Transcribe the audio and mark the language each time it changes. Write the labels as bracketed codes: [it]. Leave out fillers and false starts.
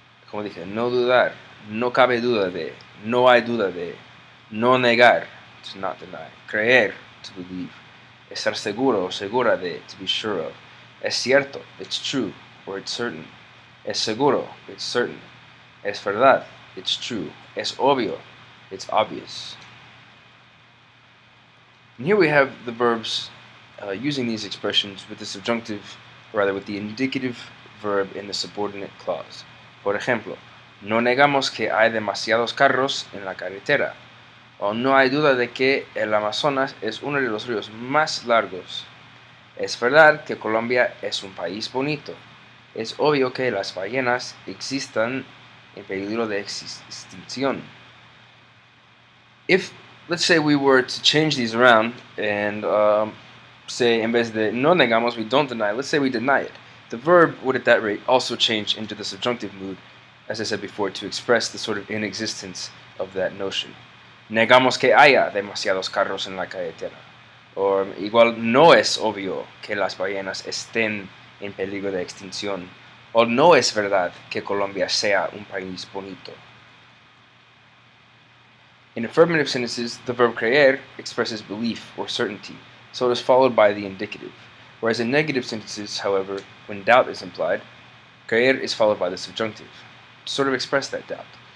[es] Como dije, no dudar, no cabe duda de, no hay duda de, no negar, [en] to not deny, [es] creer, [en] to believe, [es] estar seguro or segura de, [en] to be sure of, [es] es cierto, [en] it's true, or it's certain, [es] es seguro, [en] it's certain, [es] es verdad, [en] it's true, [es] es obvio, [en] it's obvious. And here we have the verbs using these expressions with the subjunctive, or rather with the indicative verb in the subordinate clause. [es] Por ejemplo, no negamos que hay demasiados carros en la carretera. O no hay duda de que el Amazonas es uno de los ríos más largos. Es verdad que Colombia es un país bonito. Es obvio que las ballenas existan en peligro de extinción. [en] If, let's say we were to change these around and say [es] en vez de no negamos, [en] we don't deny, let's say we deny it. The verb would at that rate also change into the subjunctive mood, as I said before, to express the sort of inexistence of that notion. [es] Negamos que haya demasiados carros en la carretera. O igual no es obvio que las ballenas estén en peligro de extinción. O no es verdad que Colombia sea un país bonito. [en] In affirmative sentences, the verb creer expresses belief or certainty, so it is followed by the indicative. Whereas in negative sentences, however, when doubt is implied, creer is followed by the subjunctive, to sort of express that doubt.